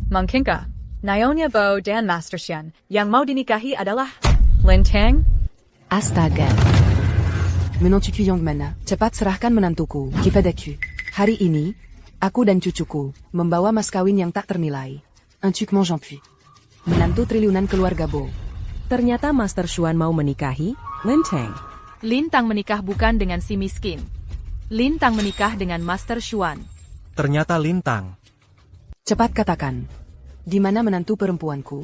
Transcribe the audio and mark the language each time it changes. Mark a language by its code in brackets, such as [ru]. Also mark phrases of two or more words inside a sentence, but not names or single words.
[id] Mungkinkah Nyonya Bo dan Master Xian yang mau dinikahi adalah Lintang? Astaga. Menantuku yang mana? Cepat serahkan menantuku kepadaku. Hari ini, aku dan cucuku membawa mas kawin yang tak ternilai. Un truc j'en puis. Menantu triliunan keluarga Bo. Ternyata Master Xuan mau menikahi Lintang. Lintang menikah bukan dengan si miskin. Lintang menikah dengan Master Xuan. Ternyata Lintang. Cepat katakan. Di mana menantu perempuanku?